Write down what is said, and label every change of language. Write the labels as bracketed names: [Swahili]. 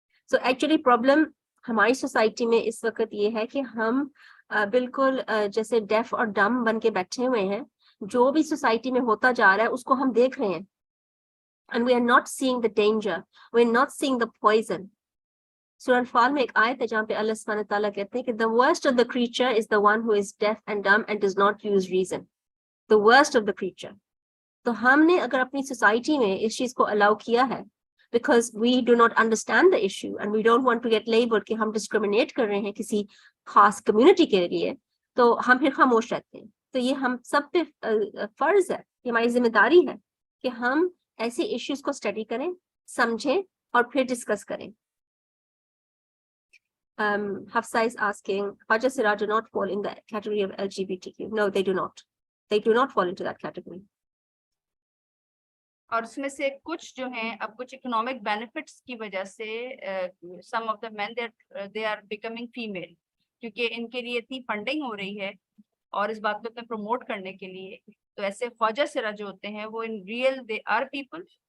[Urdu] So actually problem ہماری society میں اس وقت یہ ہے کہ ہم بالکل جیسے ڈیف اور ڈم بن کے بیٹھے ہوئے ہیں. جو بھی سوسائٹی میں ہوتا جا رہا ہے اس کو ہم دیکھ رہے ہیں [English] and we are not seeing the danger, we are not seeing the poison. [Urdu] سورہ الفال میں ایک آیت ہے جہاں پہ اللہ سبحانہ تعالیٰ کہتے ہیں کہ [English] the worst of the creature is the one who is deaf and dumb and does not use reason. The worst of the creature. [Urdu] تو ہم نے اگر اپنی سوسائٹی میں اس چیز کو الاؤ کیا ہے [English] because we do not understand the issue and we don't want to get labeled [Urdu] کہ ہم discriminate کر رہے ہیں کسی خاص کمیونٹی کے لیے, تو ہم پھر خاموش رہتے ہیں. تو یہ ہم سب پہ فرض ہے, یہ ہماری ذمہ داری ہے کہ ہم ایسے ایشوز کو اسٹڈی کریں, سمجھیں اور پھر ڈسکس کریں. [English] Hafsa is asking, Haja Siraj do not fall in the category of LGBTQ. No, they do not. They do not fall into that category. [Urdu] اور اس میں سے کچھ جو ہیں اب کچھ اکنامک بینیفٹس کی وجہ سے [English] some of the men they are becoming female, [Urdu] کیونکہ ان کے لیے اتنی فنڈنگ ہو رہی ہے اور اس بات کو پروموٹ کرنے کے لیے, تو ایسے خواجہ سرا جو ہوتے ہیں وہ [English] In real they are people.